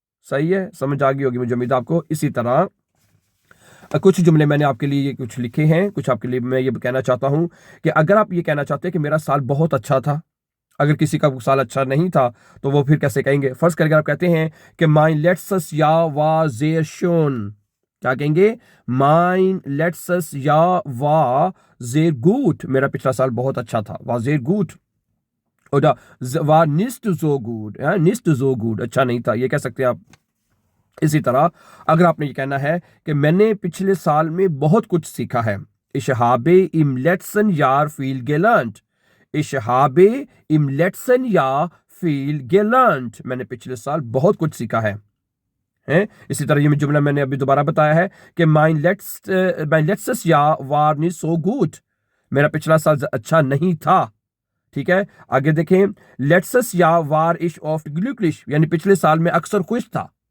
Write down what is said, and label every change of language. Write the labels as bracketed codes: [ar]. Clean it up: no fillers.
[hi] सही है, समझ आ गई होगी मुझे उम्मीद आपको. इसी तरह कुछ जुमले मैंने आपके लिए कुछ लिखे हैं, कुछ आपके लिए मैं ये कहना चाहता हूँ कि अगर आप ये कहना चाहते हैं कि मेरा साल बहुत अच्छा था, अगर किसी का साल अच्छा नहीं था तो वो फिर कैसे कहेंगे. फर्स्ट करके आप कहते हैं कि [de] mein letztes Jahr war sehr schön. [hi] क्या कहेंगे? [de] mein letztes Jahr war sehr gut. [hi] मेरा पिछला साल बहुत अच्छा था. [de] war sehr gut. oder war nicht so gut. nicht so gut. [hi] अच्छा नहीं था, ये कह सकते हैं आप. इसी तरह अगर आपने ये कहना है कि मैंने पिछले साल में बहुत कुछ सीखा है, [de] ich habe im letzten Jahr viel gelernt. ich habe im letzten Jahr viel gelernt. [hi] मैंने पिछले साल बहुत कुछ सीखा है. इसी तरह ये जुमला मैंने अभी दोबारा बताया है कि [de] mein letztes Jahr war nicht so gut. [hi] मेरा पिछला साल अच्छा नहीं था. ठीक है, आगे देखें, [de] letztes Jahr war ich oft glücklich, [hi] यानी पिछले साल में अक्सर खुश था.